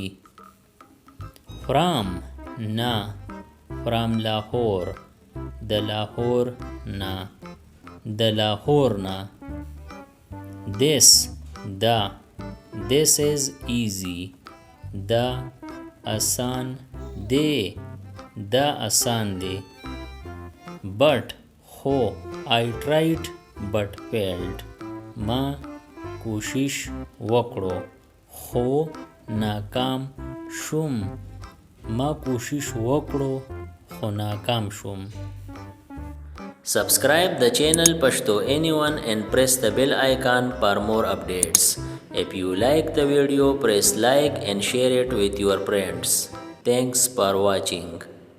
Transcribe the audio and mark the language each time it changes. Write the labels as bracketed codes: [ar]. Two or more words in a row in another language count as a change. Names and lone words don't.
[ps] from نه from لاهور د لاهور نه د لاهور نه. this دا [en] this is easy [ps] دا آسان دی دا آسان دی. but خو [en] I tried but failed [ps] ما کوشش وکړو خو ناکام شوم ما کوشش وکړو خو ناکام شوم. [en] Subscribe the channel Pashto Anyone and press the bell icon for more updates. If you like the video, press like and share it with your friends. Thanks for watching.